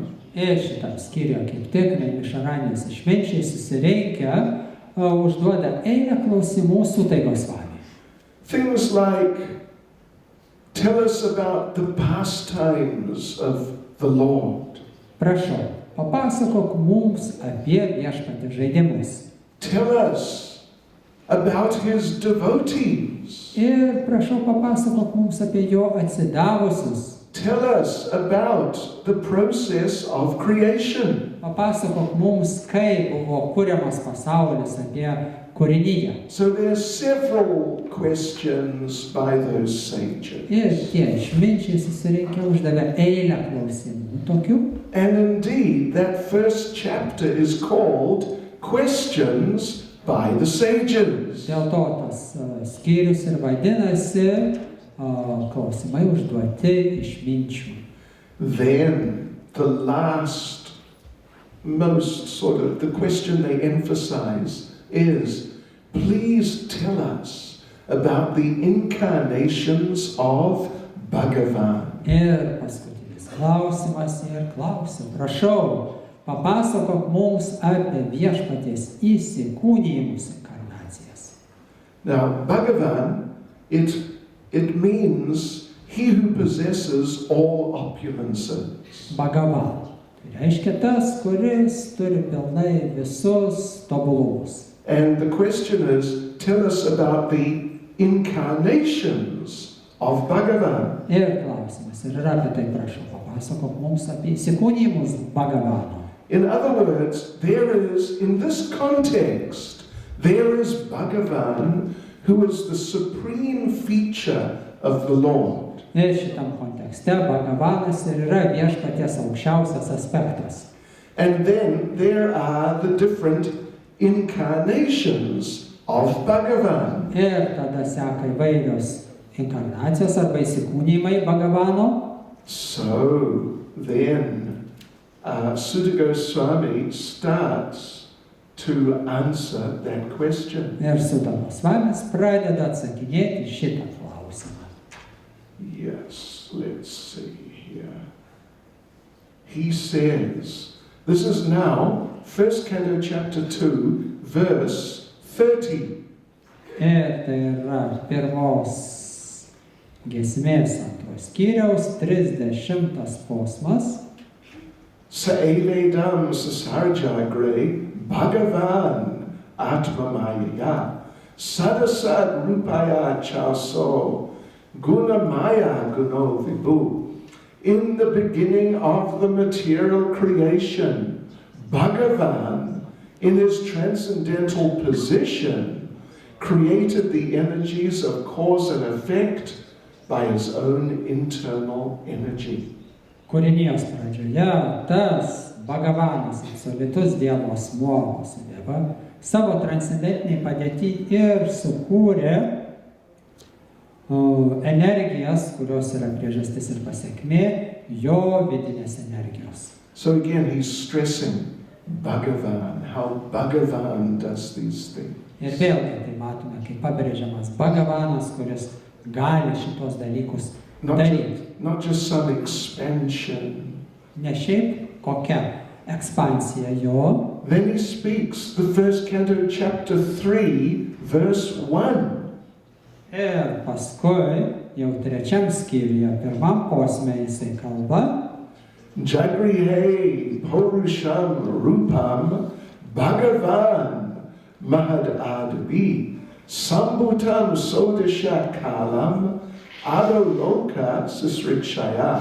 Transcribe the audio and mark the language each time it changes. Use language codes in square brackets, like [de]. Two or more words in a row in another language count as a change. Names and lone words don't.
[lt] Ir šitam skyriuje kaip tik Naimisharanijos išminčiai susirinkę užduoda eilę klausimų Suttai Gosvami. [en] Things like, tell us about the pastimes of the Lord. [lt] Prašau, papasakok mums apie viešpatį žaidimus. [en] Tell us about his devotees. [lt] Ir prašau, papasakok mums apie jo atsidavusius. [en] Tell us about the process of creation. [lt] Papasakok mums, kaip buvo kuriamas pasaulis, apie kūrinyje. [en] So there are several questions by those sages. [lt] Ir tie išminčiai susirinkę uždavė eilę klausimų tokių. [en] And indeed, that 1st chapter is called Questions by the Sages. [lt] Dėl to tas skyrius ir vadinasi klausimai užduoti išminčių. [en] Then the last, most sort of, the question they emphasize is, please tell us about the incarnations of Bhagavan. [lt] Ir paskutinis klausimas ir klausim, prašau, papasakok mums apie viešpaties įsikūnijimus inkarnacijas. [en] Now, Bhagavan, it means he who possesses all opulences. Bhagavan. [lt] Tai reiškia tas, kuris turi pilnai visus tobulumus. [en] And the question is, tell us about the incarnations of Bhagavan. [lt] Ir klausimas ir yra apie tai, prašau, papasakok mums apie įsikūnijimus Bhagavano. [en] In other words, there is, in this context, there is Bhagavan who is the supreme feature of the Lord. [lt] Ir šitam kontekste Bhagavanas ir yra viešpaties aukščiausias aspektas. [en] And then there are the different incarnations of Bhagavan. [lt] Ir tada seka įvairios inkarnacijos arba įsikūnijimai Bhagavano. [en] So then, Sutta Goswami starts to answer that question. [lt] Ir Sutta Gosvamis pradeda atsakinėti šitą klausimą. [en] Yes, let's see here. He says This is now 1 Canto chapter 2, verse 30. [lt] Ir tai yra pirmos giesmės antros skyriaus 30 posmas. [sa] Saevedam sasarjagre Bhagavan Atmamaya Sadasad Rupaya Chaso Gunamaya Guno Vibhu. [en] In the beginning of the material creation, Bhagavan, in his transcendental position, created the energies of cause and effect by his own internal energy. [lt] Kūrinijos pradžioje tas Bhagavanas, absoliutus Dievo asmuo Vasudeva, savo transcendentiniai padėtį ir sukūrė energijas, kurios yra priežastis ir pasekmė jo vidinės energijos. [en] So again he's stressing Bhagavan, how Bhagavan does these things. [lt] Ir vėlgi tai matome, kaip pabrėžiamas Bhagavanas, kuris gali šitos dalykus daryti. [en] Not just some expansion. [lt] Ne šiaip kokia ekspansija jo. [en] Then he speaks, the 1st Canto chapter 3, verse 1. [lt] Ir paskui, jau 3 skyriuje, 1 posme jisai kalba. [sa] Jagrihe Purusham Rupam Bhagavan Mahad Adabi Sambhutam Sodasha Kalam Adoloka Sisrikshaya.